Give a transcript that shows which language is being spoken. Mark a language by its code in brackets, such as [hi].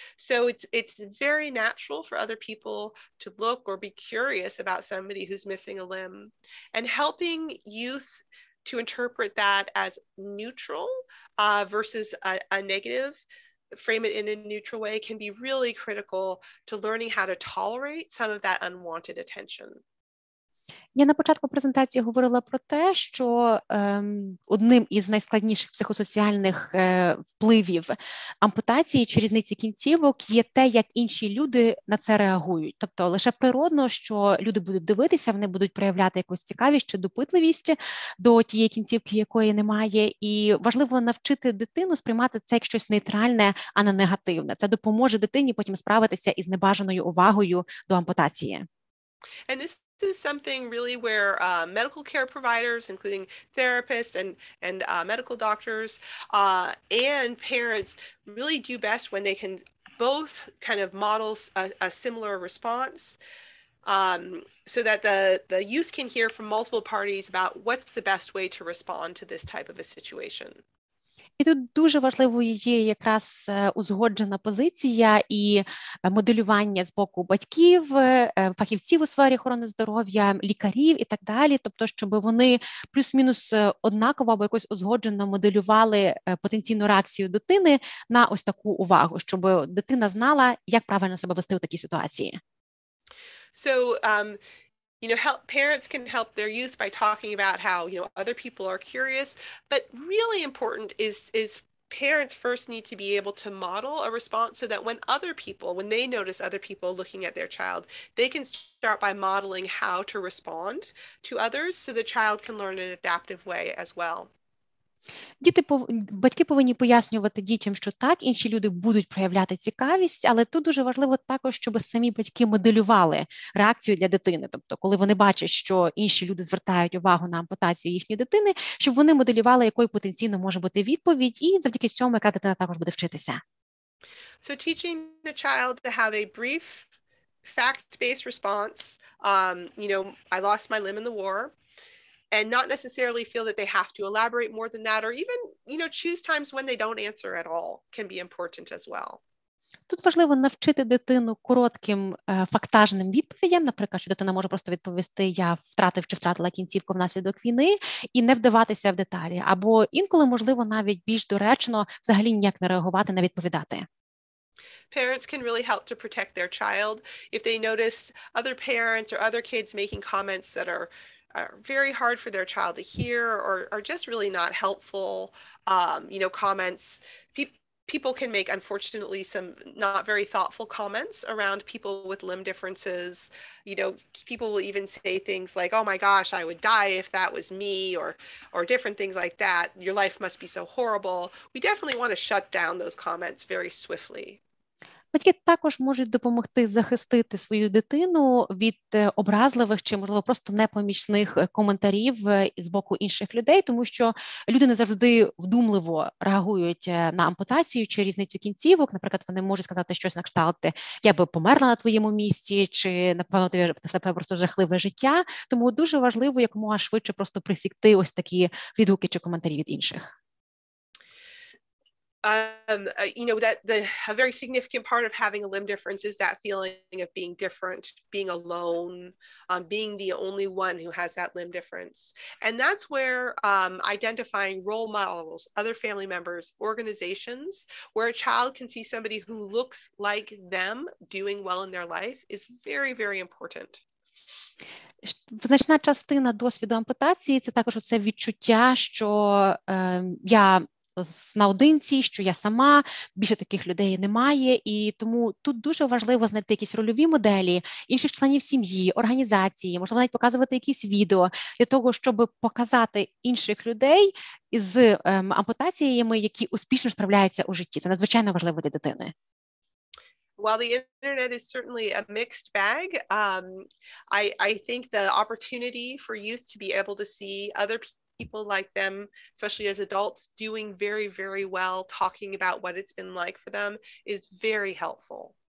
[en] So it's very natural for other people to look or be curious about somebody who's missing a limb, and helping youth to interpret that as neutral versus a negative, frame it in a neutral way, can be really critical to learning how to tolerate some of that unwanted attention. [uk] Я на початку презентації говорила про те, що одним із найскладніших психосоціальних впливів ампутації чи різниці кінцівок є те, як інші люди на це реагують. Тобто лише природно, що люди будуть дивитися, вони будуть проявляти якусь цікавість чи допитливість до тієї кінцівки, якої немає. І важливо навчити дитину сприймати це як щось нейтральне, а не негативне. Це допоможе дитині потім справитися із небажаною увагою до ампутації. [en] And this is something really where medical care providers, including therapists and medical doctors and parents, really do best when they can both kind of model a similar response, so that the youth can hear from multiple parties about what's the best way to respond to this type of a situation. [uk] І тут дуже важливою є якраз узгоджена позиція і моделювання з боку батьків, фахівців у сфері охорони здоров'я, лікарів і так далі, тобто, щоб вони плюс-мінус однаково або якось узгоджено моделювали потенційну реакцію дитини на ось таку увагу, щоб дитина знала, як правильно себе вести у такій ситуації. [en] So, parents can help their youth by talking about how, other people are curious, but really important is parents first need to be able to model a response so that when they notice other people looking at their child, they can start by modeling how to respond to others so the child can learn in an adaptive way as well. [uk] Батьки повинні пояснювати дітям, що так, інші люди будуть проявляти цікавість, але тут дуже важливо також, щоб самі батьки моделювали реакцію для дитини. Тобто, коли вони бачать, що інші люди звертають увагу на ампутацію їхньої дитини, щоб вони моделювали, якою потенційно може бути відповідь, і завдяки цьому, яка дитина також буде вчитися. [en] So teaching the child to have a brief, fact-based response, I lost my limb in the war, and not necessarily feel that they have to elaborate more than that, or even, choose times when they don't answer at all can be important as well. [uk] Тут важливо навчити дитину коротким фактажним відповідям, наприклад, що дитина може просто відповісти «я втратив чи втратила кінцівку внаслідок війни» і не вдаватися в деталі. Або інколи, можливо, навіть більш доречно взагалі ніяк не реагувати, не відповідати. [en] Parents can really help to protect their child if they notice other parents or other kids making comments that are very hard for their child to hear or are just really not helpful, comments. People can make, unfortunately, some not very thoughtful comments around people with limb differences. People will even say things like, "Oh my gosh, I would die if that was me," or different things like that. "Your life must be so horrible." We definitely want to shut down those comments very swiftly. [uk] Батьки також можуть допомогти захистити свою дитину від образливих чи, можливо, просто непомічних коментарів з боку інших людей, тому що люди не завжди вдумливо реагують на ампутацію чи різницю кінцівок. Наприклад, вони можуть сказати щось на кшталт «я би померла на твоєму місці» чи «напевно, в тебе просто жахливе життя». Тому дуже важливо якомога швидше просто присікти ось такі відгуки чи коментарі від інших. [en] A very significant part of having a limb difference is that feeling of being different, being alone, being the only one who has that limb difference. And that's where identifying role models, other family members, organizations, where a child can see somebody who looks like them doing well in their life is very, very important. [uk] Значна частина досвіду ампутації – це також оце відчуття, що я наодинці, що я сама, більше таких людей немає, і тому тут дуже важливо знайти якісь рольові моделі інших членів сім'ї, організації, можливо, навіть показувати якісь відео для того, щоб показати інших людей з ампутаціями, які успішно справляються у житті. Це надзвичайно важливо для дитини. [en] While the internet is certainly a mixed bag, I think the opportunity for youth to be able to see other people like them, especially as adults, doing very, very well, talking about what it's been like for them is very helpful.